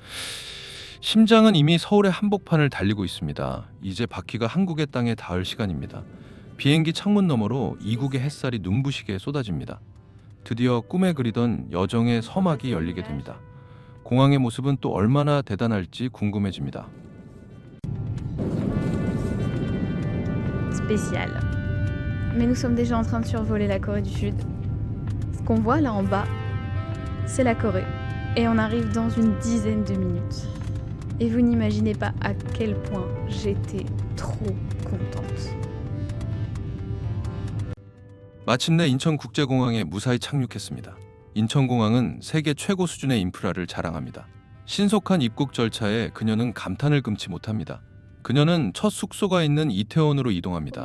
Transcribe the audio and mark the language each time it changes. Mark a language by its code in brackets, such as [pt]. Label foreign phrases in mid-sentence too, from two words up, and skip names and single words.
[ko] 심장은 이미 서울의 한복판을 달리고 있습니다. 이제 바퀴가 한국의 땅에 닿을 시간입니다. 비행기 창문 너머로 이국의 햇살이 눈부시게 쏟아집니다. 드디어 꿈에 그리던 여정의 서막이 열리게 됩니다. 공항의 모습은 또 얼마나 대단할지 궁금해집니다. [fr] Spécial. Mais nous sommes déjà en train de survoler la Corée du Sud. Ce qu'on voit là en bas, c'est la Corée. Et on arrive dans une dizaine de minutes. Et vous n'imaginez pas à quel point j'étais trop contente. [ko] 마침내 인천국제공항에 무사히 착륙했습니다. 인천공항은 세계 최고 수준의 인프라를 자랑합니다. 신속한 입국 절차에 그녀는 감탄을 금치 못합니다. 그녀는 첫 숙소가 있는 이태원으로 이동합니다.